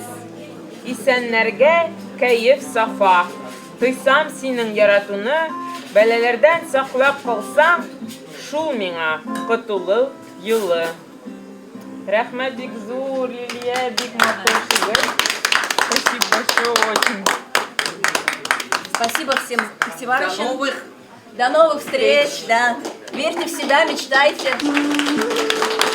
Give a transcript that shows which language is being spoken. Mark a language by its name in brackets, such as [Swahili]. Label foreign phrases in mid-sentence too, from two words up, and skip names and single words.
[Tatar] Исәннәргә кәеф сафа. Тойсам синең яратуны, бәләләрдән саклап калсаң, шул миңа котылу юлы. Рәхмәт бик зур, Лилия, бик матур шигырь. [Russian] Спасибо большое очень. Спасибо всем фестивалям. До новых встреч. Да. Верьте в себя, мечтайте.